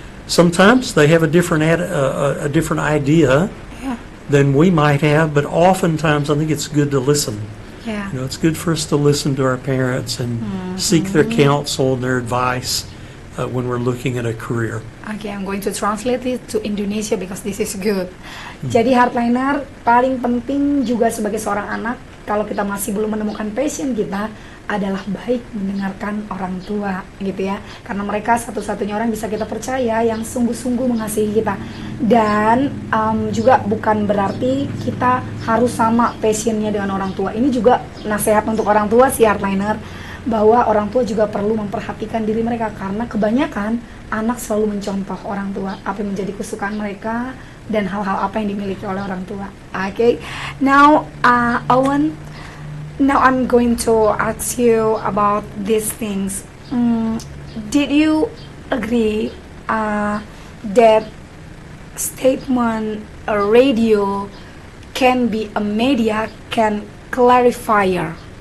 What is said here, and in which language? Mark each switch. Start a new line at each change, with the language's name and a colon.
English: Sometimes they have a different idea than we might have, but oftentimes I think it's good to listen. Yeah. You know, it's good for us to listen to our parents and seek their counsel and their advice when we're looking at a career. Okay, I'm going to translate it to Indonesia because this is good.
Indonesian: Jadi hardliner, paling penting juga sebagai seorang anak, kalau kita masih belum menemukan passion kita, adalah baik mendengarkan orang tua, gitu ya. Karena mereka satu-satunya orang bisa kita percaya yang sungguh-sungguh mengasihi kita. Dan juga bukan berarti kita harus sama passionnya dengan orang tua. Ini juga nasihat untuk orang tua sih, hardliner, bahwa orang tua juga perlu memperhatikan diri mereka, karena kebanyakan anak selalu mencontoh orang tua, apa yang menjadi kesukaan mereka dan hal-hal apa yang dimiliki oleh orang tua.
English: Okay, now Owen, now I'm going to ask you about these things. Did you agree that statement a radio can be a media, can clarifier?